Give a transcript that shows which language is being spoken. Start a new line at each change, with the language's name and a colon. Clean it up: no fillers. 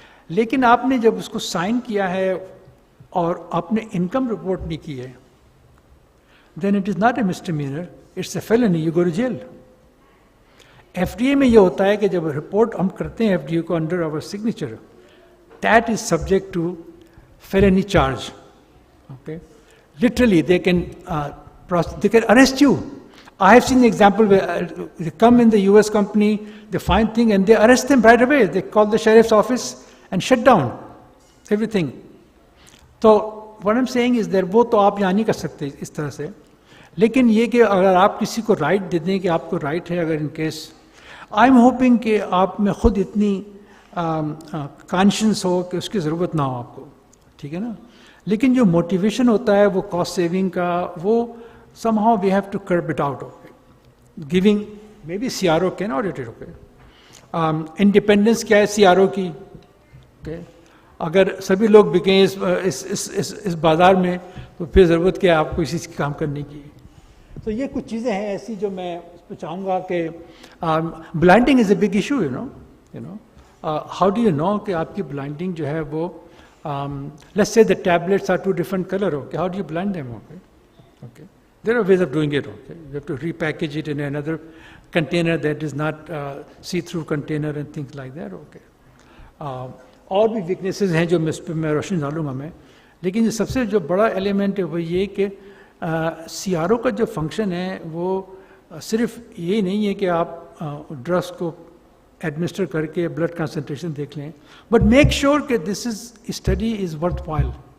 Hindi: लेकिन आपने जब उसको साइन किया है और आपने इनकम रिपोर्ट नहीं की है,
English: Then it is not a misdemeanour, it's a felony, you go to jail.
Hindi: FDA में ये होता है कि जब रिपोर्ट हम करते हैं FDA को
English: Under our signature, that is subject to felony charge. Okay, literally they can arrest you. I have seen the example where they come in the US company, they find thing and they arrest them right away. They call the sheriff's office and shut down everything.
Hindi: तो
English: what I'm saying is that
Hindi: वो तो आप यहाँ नहीं कर सकते इस तरह से. लेकिन ये कि अगर आप किसी को राइट दे दें कि आपको राइट है, अगर
English: in case I am hoping
Hindi: कि आप में खुद इतनी कॉन्शियस हो कि उसकी ज़रूरत ना हो आपको, ठीक है ना. लेकिन जो मोटिवेशन होता है वो कॉस्ट सेविंग का, वो
English: somehow we have to curb it out. Okay, giving maybe CRO can audit it. Okay, independence क्या है CRO की.
Hindi: Okay, अगर सभी लोग बिकें इस बाजार में तो फिर ज़रूरत क्या है आपको इसी चीज़ काम करने की. तो ये कुछ चीज़ें हैं ऐसी जो मैं उस पर चाहूँगा कि
English: Blinding is a big issue. You know how do you know
Hindi: कि आपकी ब्लाइंडिंग जो है वो
English: Let's say the tablets are two different colour. Okay, how do you blind them? Okay, there are ways of doing it. Okay, you have to repackage it in another container that is not see-through container and things like that.
Hindi: Okay, और भी weaknesses हैं जो मैं रोशनी डालूंगा मैं. लेकिन सबसे जो बड़ा एलिमेंट है वो ये कि CRO का जो फंक्शन है वो सिर्फ ये नहीं है कि आप ड्रग्स को एडमिनिस्टर करके ब्लड कंसंट्रेशन देख लें,
English: but make sure
Hindi: कि
English: This is study is worthwhile.